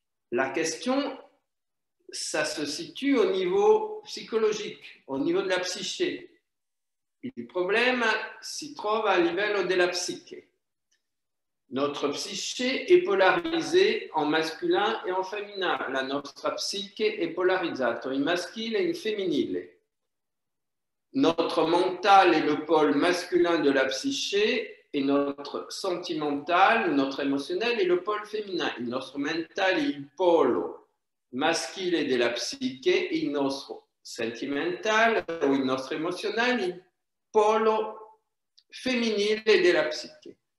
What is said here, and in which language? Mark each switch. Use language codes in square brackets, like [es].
[fr] La question, ça se situe au niveau psychologique, au niveau de la psyché. [it] Il problème si trova a livello della psiche. [fr] Notre psyché est polarisée en masculin et en féminin. [it] La nostra psiche è polarizzata in maschile e in femminile. [fr] Notre mental est le pôle masculin de la psyché et notre sentimental, notre émotionnel est le pôle féminin. [it] Il nostro mental è il polo maschile della psiche e il nostro sentimental o il nostro emozionale il polo femminile della psiche.